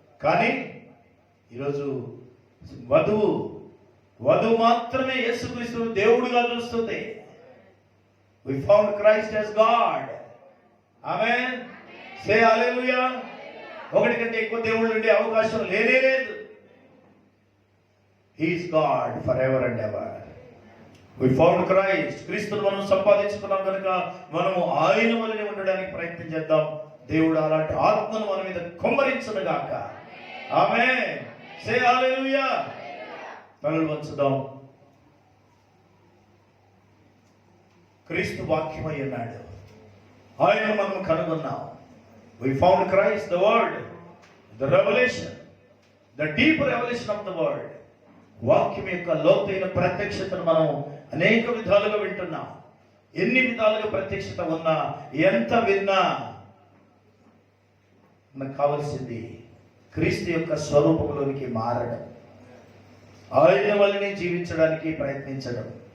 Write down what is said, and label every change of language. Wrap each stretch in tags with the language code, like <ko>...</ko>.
<te>కానీ ఈరోజు వధువు మాత్రమే యేసుక్రీస్తుని దేవుడిగా చూస్తుంది.</te> <en>We found Christ as God. Amen. Say hallelujah.</en> <te>ఒకటి కంటే ఎక్కువ దేవుళ్ళు ఉండే అవకాశం లేనే లేదు.</te> <en>He is God forever and ever. We found Christ.</en> <te>క్రీస్తును మనం సంపాదించుకున్నాం కనుక మనము ఆయన వలనే ఉండడానికి ప్రయత్నం చేద్దాం. దేవుడు అలాంటి ఆత్మను మన మీద కుమ్మరించును గాక. ఆమేన్.</te> <en>Say hallelujah.</en> <te>తలలు వంచుదాం. క్రీస్తు వాక్యమై ఉన్నాడు. ఆయన మనం కనుగొన్నాం.</te> <en>We found Christ, the word, the revelation, the deep revelation of the word.</en> <te>వాక్యం యొక్క లోతైన ప్రత్యక్షతను మనం అనేక విధాలుగా వింటున్నాం. ఎన్ని విధాలుగా ప్రత్యక్షత ఉన్నా, ఎంత విన్నా మనకు కావలసింది క్రీస్తు యొక్క స్వరూపంలోనికి మారడం, ఆయన వల్లనే జీవించడానికి ప్రయత్నించడం.</te>